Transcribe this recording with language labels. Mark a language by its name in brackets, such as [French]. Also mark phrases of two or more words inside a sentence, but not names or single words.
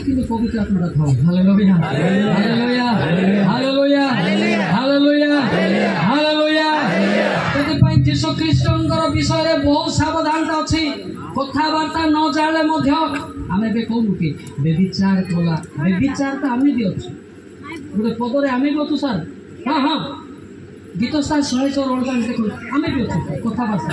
[Hindi] पवित्र आत्मा था। हालेलुया हालेलुया हालेलुया हालेलुया हालेलुया। [Odia] ସେଥିପାଇଁ ଯୀଶୁ ଖ୍ରୀଷ୍ଟଙ୍କର ବିଷୟରେ ବହୁତ ସାବଧାନତା ଅଛି। କଥାବାର୍ତ୍ତା ନ ଜାଣିଲେ ମଧ୍ୟ ଆମେ ଏବେ କହୁନୁ କି ବେବିଚାର କଲା। ବେବିଚାର ତ ଆମେ ବି ଅଛୁ, ଗୋଟେ ପଦରେ ଆମେ ବି ଅଛୁ ସାର୍। ହଁ ହଁ, ଗୀତ ସାର୍ 148 ଦେଖୁ ଆମେ ବି ଅଛୁ କଥାଭାଷା।